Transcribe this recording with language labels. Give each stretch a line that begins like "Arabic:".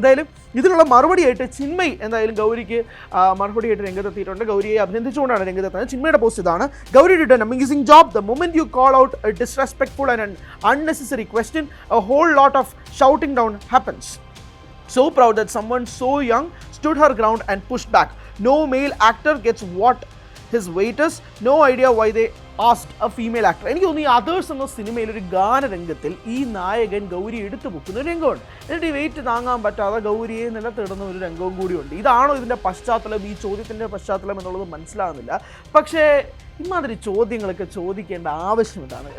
Malayalam: എന്തായാലും ഇതിനുള്ള മറുപടിയായിട്ട് ചിന്മയി എന്തായാലും ഗൗരിക്ക് മറുപടിയായിട്ട് രംഗത്തെത്തിയിട്ടുണ്ട്. ഗൗരിയെ അഭിനന്ദിച്ചുകൊണ്ടാണ് രംഗത്തെത്തുന്നത്. ചിന്മയുടെ പോസ്റ്റ് ഇതാണ്: Gauri
English: Did an amazing job. The moment you call out a disrespectful and an unnecessary question, a whole lot of shouting down happens. So proud that someone so young stood her ground and pushed back. No male actor gets what his weight is. No idea why they asked a female actor.
Malayalam: എനിക്ക് തോന്നുന്നു ഈ others എന്ന സിനിമയിൽ ഒരു ഗാനരംഗത്തിൽ ഈ നായകൻ ഗൗരി എടുത്തു പൊക്കുന്ന ഒരു രംഗമുണ്ട്. എന്നിട്ട് ഈ വെയിറ്റ് താങ്ങാൻ പറ്റാതെ ഗൗരിയെ നിലത്തിടുന്ന ഒരു രംഗവും കൂടിയുണ്ട്. ഇതാണോ ഇതിൻ്റെ പശ്ചാത്തലം, ഈ ചോദ്യത്തിൻ്റെ പശ്ചാത്തലം എന്നുള്ളത് മനസ്സിലാകുന്നില്ല. പക്ഷേ ഇമാതിരി ചോദ്യങ്ങളൊക്കെ ചോദിക്കേണ്ട ആവശ്യം ഇതാണ്.